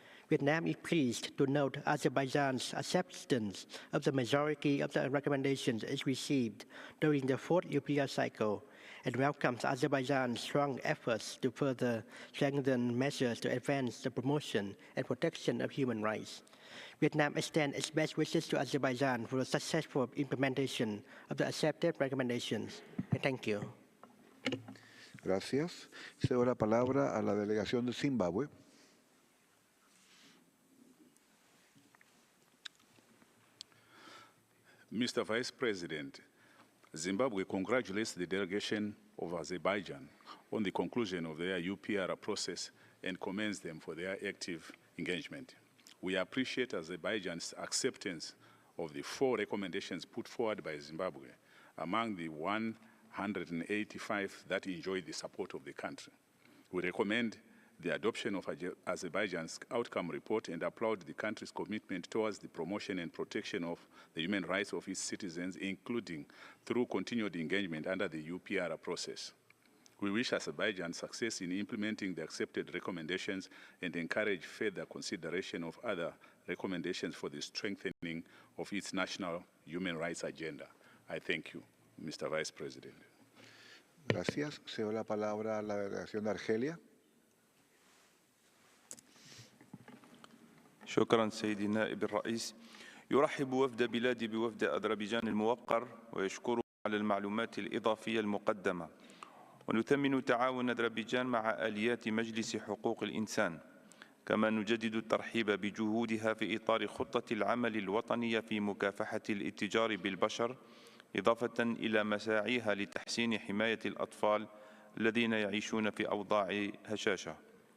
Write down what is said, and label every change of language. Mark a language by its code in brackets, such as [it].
[en] Vietnam is pleased to note Azerbaijan's acceptance of the majority of the recommendations it received during the fourth UPR cycle and welcomes Azerbaijan's strong efforts to further strengthen measures to advance the promotion and protection of human rights. Vietnam extends its best wishes to Azerbaijan for the successful implementation of the accepted recommendations. Thank you. [es] Gracias. Cedo la palabra a la delegación de Zimbabue. [en] Mr. Vice President, Zimbabwe congratulates the delegation of Azerbaijan on the conclusion of their UPR process and commends them for their active engagement. We appreciate Azerbaijan's acceptance of the 4 recommendations put forward by Zimbabwe among the 185 that enjoyed the support of the country. We recommend the adoption of Azerbaijan's outcome report and applaud the country's commitment towards the promotion and protection of the human rights of its citizens, including through continued engagement under the UPR process. We wish Azerbaijan success in implementing the accepted recommendations and encourage further consideration of other recommendations for the strengthening of its national human rights agenda. I thank you, Mr. Vice President. [es] Gracias. Cedo la palabra a la delegación de Argelia. [ar] شكرا سيدي النائب الرئيس. يرحب وفد بلادي بوفد أذربيجان الموقر ويشكره على المعلومات الإضافية المقدمة، ونثمن تعاون أذربيجان مع آليات مجلس حقوق الإنسان، كما نجدد الترحيب بجهودها في إطار خطة العمل الوطنية في مكافحة الاتجار بالبشر، إضافة إلى مساعيها لتحسين حماية الأطفال الذين يعيشون في أوضاع هشاشة.